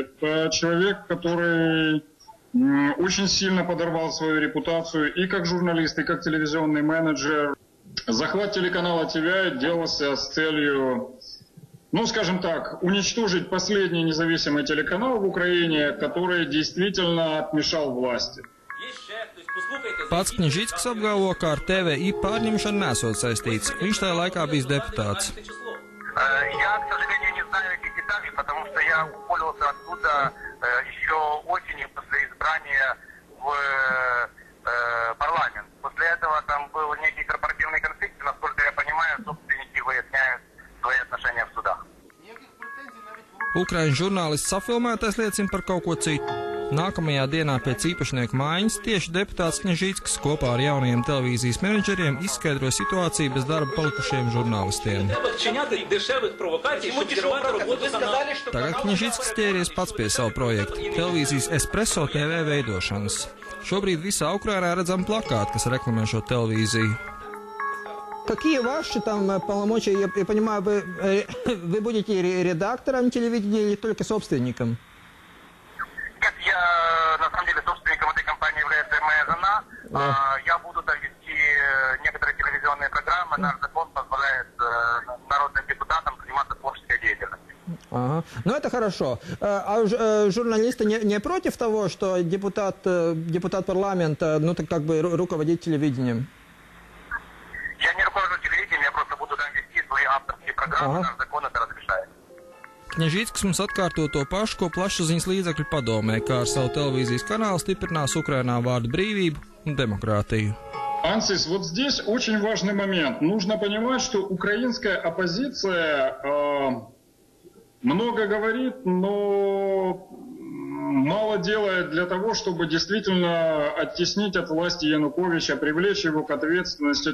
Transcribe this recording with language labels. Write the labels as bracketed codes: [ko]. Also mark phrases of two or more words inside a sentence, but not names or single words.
[ru] Это человек, который очень сильно подорвал свою репутацию и как журналист, и как телевизионный менеджер. Захват телеканала ТВИ делался с целью, скажем так, уничтожить последний независимый телеканал в Украине, который действительно отмешал власти. [lv] Pats Kņažickis apgalvo, ka ar TVI pārņemšanu nesot saistīts. Viņš tajā laikā bijis deputāts. [ru] Я, к сожалению, не знаю этих деталей, потому что я уволился оттуда еще осенью после избрания. внимание в парламент. После этого там был некий корпоративный конфликт, и, насколько я понимаю, собственники выясняют свои отношения в судах. [lv] Ukraiņu žurnālists safilmētais liecina par kaut ko citu. Nākamajā dienā pēc īpašnieku mājas tieši deputāts Kņažīckis kopā ar jaunajiem televīzijas menedžeriem izskaidroja situāciju bez darba palikušiem žurnālistiem. Tagad Kņažīckis ķēries pats pie savu projektu – televīzijas Espresso TV veidošanas. Šobrīd visā Ukrainā redzam plakāti, kas reklamē šo televīziju. [ru] Какие ваши там полномочия? Я понимаю, вы будете редактором телевидения или только собственником? Нет, на самом деле, собственником этой компании является моя жена. Я буду там вести некоторые телевизионные программы. Наш закон позволяет народным депутатам заниматься творческой деятельностью. Ага. Ну, это хорошо. А журналисты не против того, что депутат парламента, ну, так как бы руководит телевидением? Я не руковожу телевидением, я просто буду там вести свои авторские программы, наш закон это разрешает. [lv] Kņažīckis mums atkārto to pašu, ko plašsaziņas līdzekļu padomē, kā ar savu televīzijas kanālu stiprinās Ukrainā vārdu brīvību un demokrātiju. [ru] Ансис, вот здесь очень важный момент. Нужно понимать, что украинская оппозиция много говорит, но мало делает для того, чтобы действительно оттеснить от власти Януковича, привлечь его к ответственности.